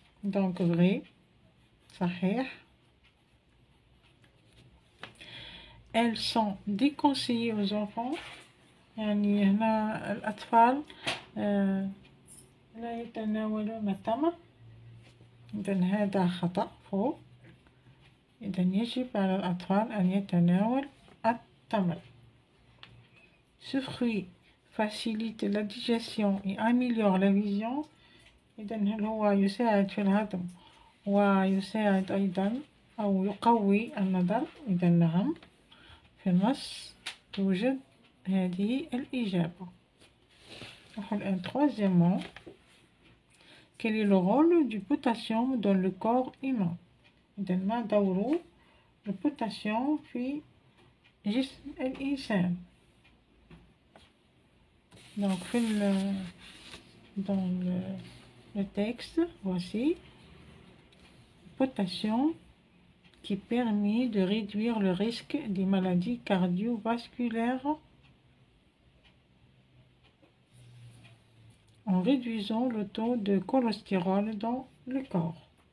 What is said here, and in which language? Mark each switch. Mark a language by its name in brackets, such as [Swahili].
[French] donc vrai صحيح. elles sont déconseillées aux enfants. [Arabic] يعني هنا الأطفال لا يتناولون التمر. إذن هذا خطأ فوق. إذن يجب على الأطفال أن يتناول التمر. [French] Ce fruit facilite la digestion et améliore la vision. [Arabic] إذن هل هو يساعد في الهضم ويساعد أيضا أو يقوي النظر؟ إذن نعم، في النص توجد هذه الإجابة. نحن الآن troisièmement. [French] Quel est le rôle du potassium dans le corps humain؟ [Arabic] إذن ما دور البوتاسيوم في جسم الإنسان؟ [French] Donc dans le texte, voici potassium qui permet de réduire le risque des maladies cardiovasculaires en réduisant le taux de cholestérol dans le corps.